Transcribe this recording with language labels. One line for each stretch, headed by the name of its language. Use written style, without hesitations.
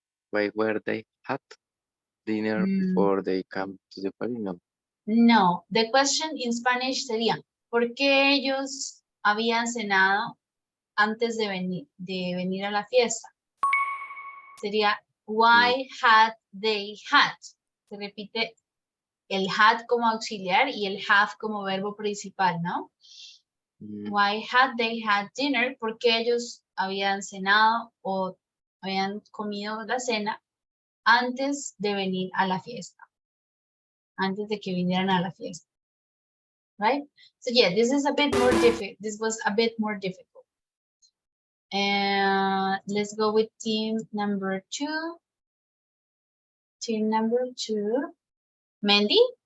English: Why were they had dinner before they come to the party? No. No, the question in Spanish
Spanish: sería, ¿Por qué ellos habían cenado antes de venir a la fiesta? Sería,
English: why had they had?
Spanish: Se repite el had como auxiliar y el have como verbo principal, ¿no?
English: Why had they had dinner?
Spanish: Porque ellos habían cenado o habían comido la cena antes de venir a la fiesta. Antes de que vinieran a la fiesta.
English: Right? So yeah, this is a bit more difficult. This was a bit more difficult. And let's go with team number 2. Team number 2. Mandy?